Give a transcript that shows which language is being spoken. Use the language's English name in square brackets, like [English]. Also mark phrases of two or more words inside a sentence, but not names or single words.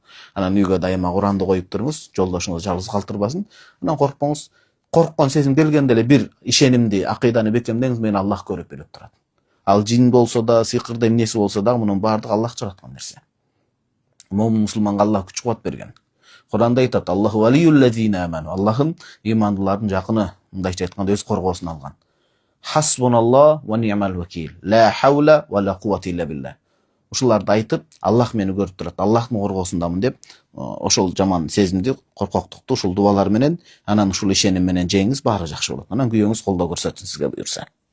[Kyrgyz] Анан үйгө дайыма Куранды коюп туруңуз, жолдошуңуз жалгыз калтырбасын. Анан коркпоңуз. Корккон сезим келгенде эле бир ишенимди, акыйданы бекемдеңиз, мени Аллах көрүп билип турат. Ал жин болсо да, сыйкырды эмнеси болсо да, мунун баардыгы Аллах жараткан нерсе. Момун мусулманга Аллах күч кубат берген. Куранда айтат: [Arabic] الله ولي الذين آمنوا. [Kyrgyz] Аллахым имандылардын жакыны, мындайча айтканда өз коргоосуна алган. [Arabic] حسبنا الله ونعم الوكيل. لا حول ولا قوة إلا بالله. [Kyrgyz] Ушуларды айтып, Аллах мени көрүп турат, Аллахтын коргоосундамын деп, ошол жаман сезимди, коркоктукту ушул дубалар менен, анан ушул ишеним менен жеңиз, баары жакшы болот. Анан күйөөңүз колдоо көрсөтсүн сизге буюрса.